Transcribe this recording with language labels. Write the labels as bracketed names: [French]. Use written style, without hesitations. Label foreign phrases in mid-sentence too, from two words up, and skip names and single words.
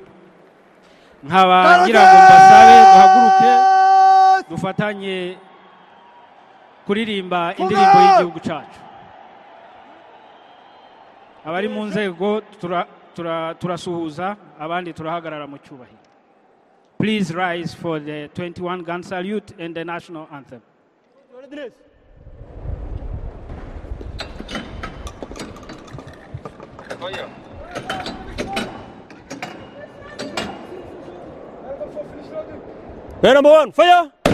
[Kinyarwanda] Nkaba ngira ngo mbasabe duhaguruke dufatanye kuririmba indirimbo y'igihugu cyacu. Abari mu nzego turasuhuza, abandi turahagarara mu cyubahiro. [English] Please rise for the 21 gun salute and the national anthem. Bear number 1, fire!